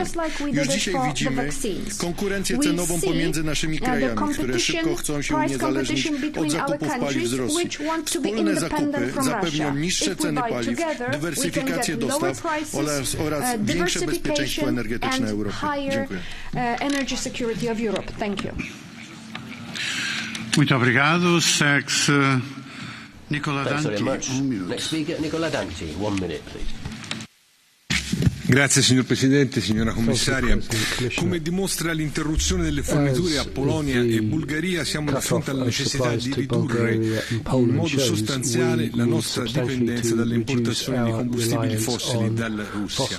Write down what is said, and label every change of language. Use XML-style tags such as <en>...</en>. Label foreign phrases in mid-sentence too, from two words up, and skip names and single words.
<pl>Już dzisiaj widzimy konkurencję cenową pomiędzy naszymi krajami, które szybko chcą się uniezależnić od zakupów paliw z Rosji. Wspólne zakupy zapewnią niższe ceny paliw, dywersyfikację dostaw oraz większe bezpieczeństwo energetyczne Europy. Dziękuję.</pl> <pt>Muito obrigado.</pt> <en>Nicola Danti, Next speaker, Nicola Danti, 1 minute, please.</en> <it>Grazie signor Presidente, signora Commissaria. Come dimostra l'interruzione delle forniture a Polonia e Bulgaria, siamo di fronte alla necessità di ridurre in modo sostanziale la nostra dipendenza dalle importazioni di combustibili fossili dalla Russia.</it>